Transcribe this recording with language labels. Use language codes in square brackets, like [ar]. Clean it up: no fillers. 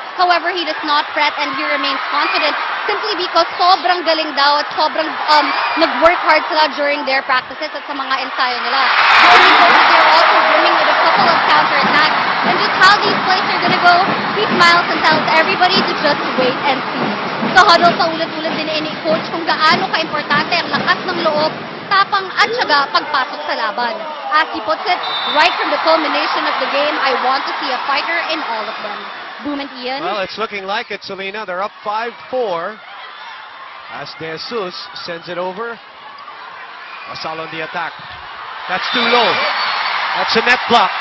[en] However, he does not fret and he remains confident simply because sobrang galing daw at sobrang nag-work hard sila during their practices at sa mga ensayo nila. During coaches, they're also brimming with a couple of counterattacks, and just how these plays are gonna go, he smiles and tells everybody to just wait and see. [tl] Sa huddle, sa ulit-ulit din ni Coach kung gaano ka-importante ang lakas ng loob, tapang at syaga pagpasok sa laban. [en] As he puts it, right from the culmination of the game, I want to see a fighter in all of them. Boom and Ian. Well, it's looking like it, Selena. They're up 5-4 as De Jesus sends it over. LaSalle on the attack. That's too low. That's a net block.